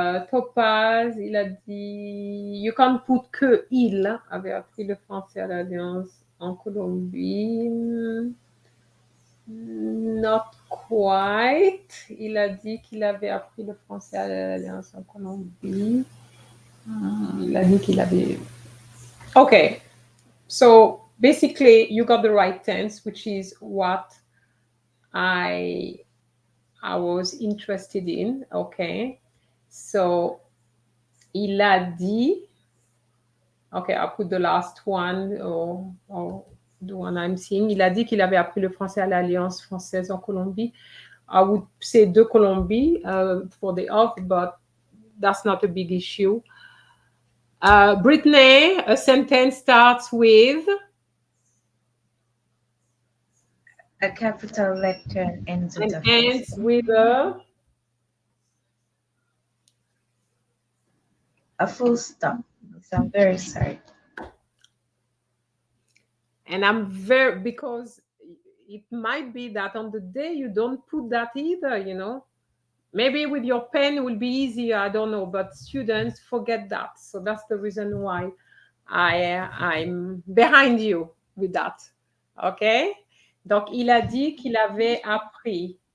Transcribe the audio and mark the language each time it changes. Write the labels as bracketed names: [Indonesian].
[French] Topaz, il a dit [English] you can't put [French] que il avait appris le français à l'Alliance en Colombie. [English] Not quite. [French] Il a dit qu'il avait appris le français à l'Alliance en Colombie. Il a dit qu'il avait. Okay. [English] So basically, you got the right tense, which is what I was interested in. Okay. So, [French] il a dit. [English] Okay, I'll put the last one or the one I'm seeing. [French] Il a dit qu'il avait appris le français à l'Alliance française en Colombie. [English] I would say de Colombie for the off, but that's not a big issue. Brittany, a sentence starts with a capital letter and ends with and ends with a full stop. So I'm very sorry. And I'm because it might be that on the day you don't put that either, you know. Maybe with your pen it will be easier, I don't know, but students forget that. So that's the reason why I'm behind you with that. Okay? [French] Donc, il a dit qu'il avait appris.